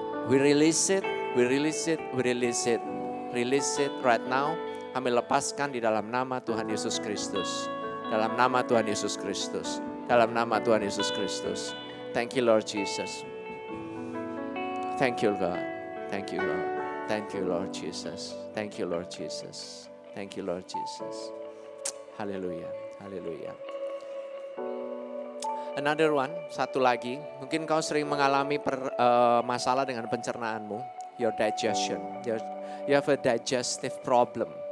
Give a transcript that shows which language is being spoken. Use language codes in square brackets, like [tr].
[en] We release it, we release it, we release it. Release it right now. [id] Kami lepaskan di dalam nama Tuhan Yesus Kristus. Dalam nama Tuhan Yesus Kristus. Dalam nama Tuhan Yesus Kristus. [en] Thank you Lord Jesus. Thank you God. Thank you Lord. Thank you Lord Jesus. Thank you Lord Jesus. Thank you Lord Jesus. Haleluya. Haleluya. Another one, [id] satu lagi. Mungkin kau sering mengalami masalah dengan pencernaanmu. [en] your digestion. You have a digestive problem.